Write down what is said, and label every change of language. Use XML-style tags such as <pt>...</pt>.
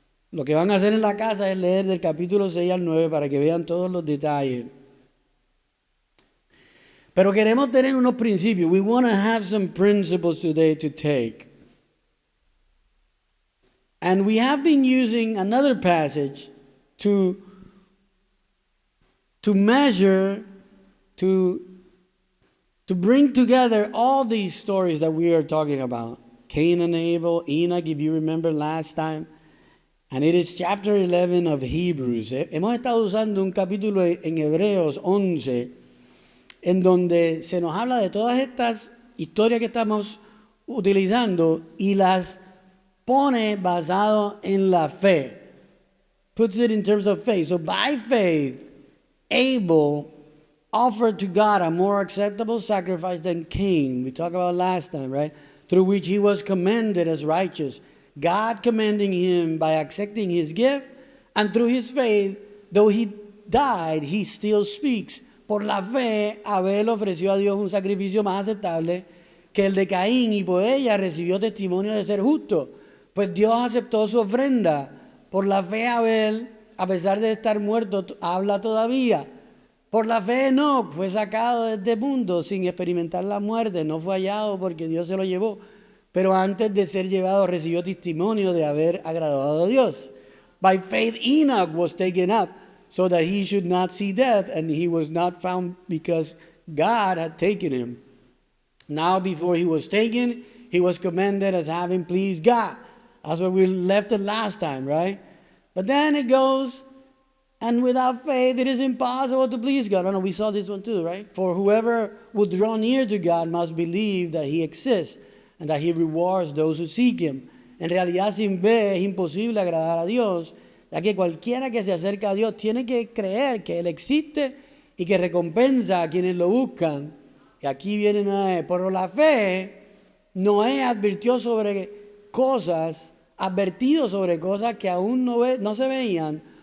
<es>Lo que van a hacer en la casa es leer del capítulo 6 al 9 para que vean todos los detalles. Pero queremos tener unos principios.</es> <en>We want to have some principles today to take. And we have been using another passage to measure, to bring together all these stories that we are talking about. Cain and Abel, Enoch, if you remember last time. And it is chapter 11 of Hebrews.</en> <es>Hemos estado usando un capítulo en Hebreos 11, en donde se nos habla de todas estas historias que estamos utilizando y las pone basado en la fe.</es> <en>Puts it in terms of faith. So by faith, Abel offered to God a more acceptable sacrifice than Cain. We talked about last time, right? Through which he was commended as righteous. God commending him by accepting his gift, and through his faith, though he died, he still speaks.</en> <es>Por la fe, Abel ofreció a Dios un sacrificio más aceptable que el de Caín, y por ella recibió testimonio de ser justo. Pues Dios aceptó su ofrenda. Por la fe, Abel, a pesar de estar muerto, habla todavía. Por la fe, Enoc fue sacado de este mundo sin experimentar la muerte. No fue hallado porque Dios se lo llevó. Pero antes de ser llevado recibió testimonio de haber agradado a Dios.</es> <en>By faith Enoch was taken up so that he should not see death, and he was not found because God had taken him. Now before he was taken, he was commended as having pleased God. That's where we left it last time, right? But then it goes, and without faith it is impossible to please God. Oh no, we saw this one too, right? For whoever would draw near to God must believe that he exists, and that he rewards those who seek him.</en> <es>En realidad, sin fe es imposible agradar a Dios, ya que cualquiera que se acerca a Dios tiene que creer que Él existe y que recompensa a quienes lo buscan. Y aquí viene Noé. Por la fe, Noé advirtió sobre cosas, advertido sobre cosas que aún no se veían.</es>